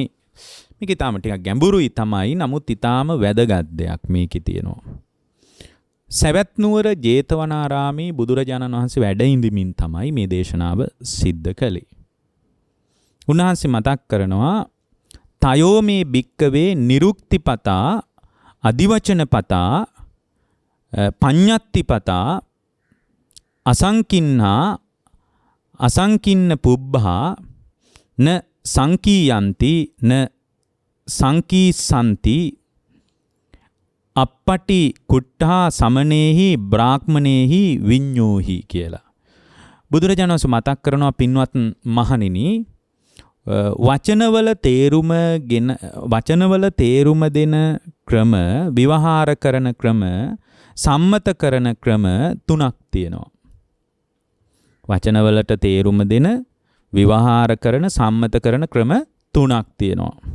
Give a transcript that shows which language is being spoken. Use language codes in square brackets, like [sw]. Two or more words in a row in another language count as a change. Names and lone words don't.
[si] මේක ඊටාම ටිකක් ගැඹුරුයි තමයි, නමුත් ඊටාම වැදගත් දෙයක් මේකේ තියෙනවා. සවැත් නුවර ජේතවනාරාමේ බුදුරජාණන් වහන්සේ වැඩ ඉඳිමින් තමයි මේ දේශනාව සිද්ධ කළේ. උන්වහන්සේ මතක් කරනවා, [pi] තයෝ මේ භික්කවේ නිරුක්තිපතා, අදිවචනපතා, පඤ්ඤත්තිපතා, අසංකින්හා අසංකින්න පුබ්බා න සංකීයන්ති න සංකීසන්ති අපපටි කුට්ඨා සමනේහි බ්‍රාහ්මනේහි විඤ්ඤෝහි [si] කියලා. බුදුරජාණන් වහන්සේ මතක් කරනවා, පින්වත් මහණෙනි, වචනවල තේරුම දෙන ක්‍රම, විවහාර කරන ක්‍රම, සම්මත කරන ක්‍රම 3ක් තියෙනවා. වචනවලට තේරුම දෙන, විවහාර කරන, සම්මත කරන ක්‍රම 3ක් තියෙනවා.